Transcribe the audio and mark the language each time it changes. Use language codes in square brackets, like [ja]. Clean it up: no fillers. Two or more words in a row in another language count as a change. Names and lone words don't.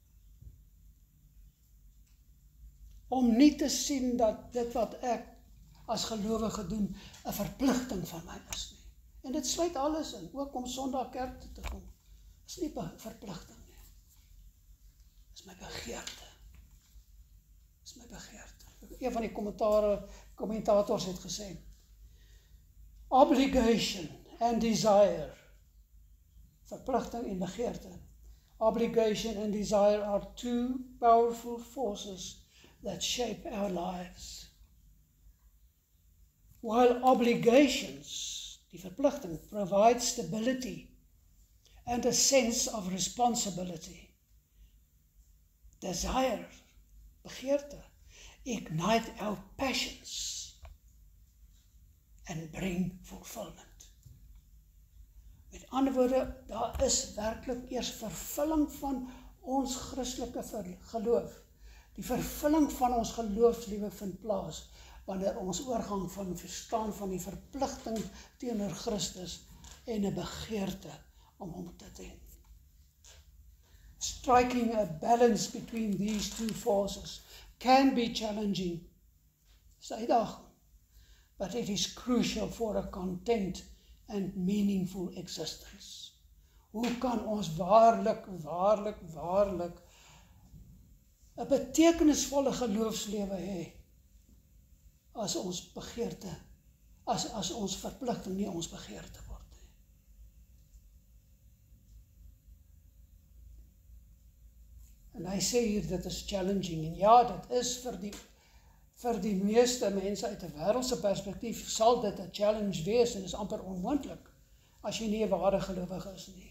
[af] Om nie te sien dat dit wat ek as gelowige doen 'n verpligting van my is nie. En dit sluit alles in, ook om Sondag kerk toe te kom. Is nie 'n verpligting nie. Is my begeerte. Is my begeerte. Een van die kommentators het gesê, [en] obligation and desire, [af] verpligting en begeerte. [en] Obligation and desire are two powerful forces that shape our lives. While obligations, [af] die verpligting, [en] provide stability and a sense of responsibility, desire, begeerte, ignite our passions and bring fulfillment. [af] Met ander woorde, daar is werklik eers vervulling van ons Christelike geloof. Die vervulling van ons geloofslewe vind plaas wanneer ons oorgang van verstaan van die verpligting teenoor Christus en 'n begeerte om hom te dien. [en] Striking a balance between these two forces can be challenging. [af] Dis 'n uitdaging, [en] but it is crucial for a content and meaningful existence. [af] Hoe kan ons waarlik 'n betekenisvolle geloofslewe hê as ons begeerte, as ons verpligting nie ons begeerte word nie. En hy sê hier, dit is challenging, en ja, dit is vir die meeste mense uit 'n wêreldse perspektief, sal dit 'n challenge wees, en is amper onmoontlik, as jy nie 'n ware gelowige is nie.